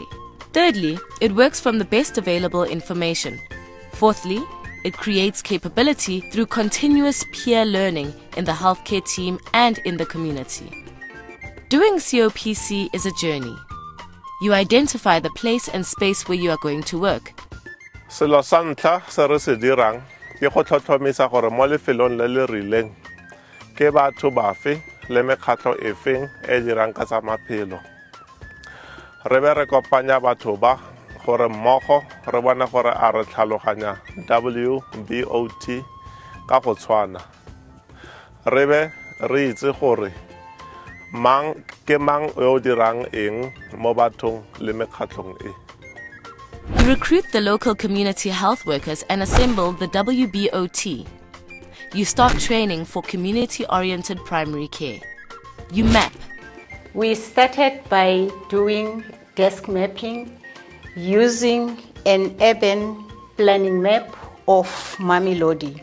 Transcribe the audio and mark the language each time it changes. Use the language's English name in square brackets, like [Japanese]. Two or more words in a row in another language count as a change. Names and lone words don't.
[English] Thirdly, it works from the best available information. Fourthly, it creates capability through continuous peer learning in the healthcare team and in the community. Doing COPC is a journey. You identify the place and space where you are going to work. [Tswana] Selo sa ntlha se re se dirang ke go tlhotlhomisa gore mo lefelong le le rileng ke batho bafe le mekgatlho efeng e dirang ka tsa maphelo. Re be re kopanya batho ba gore mmogo re bona gore a re tlhaloganya WBOT ka go tshwana. Re be re itse gore mang ke mang yo dirang eng mo bathong le mekgatlhong e. [English] You recruit the local community health workers and assemble the WBOT. You start training for community-oriented primary care. You map. We started by doing desk mapping using an urban planning map of Mamelodi.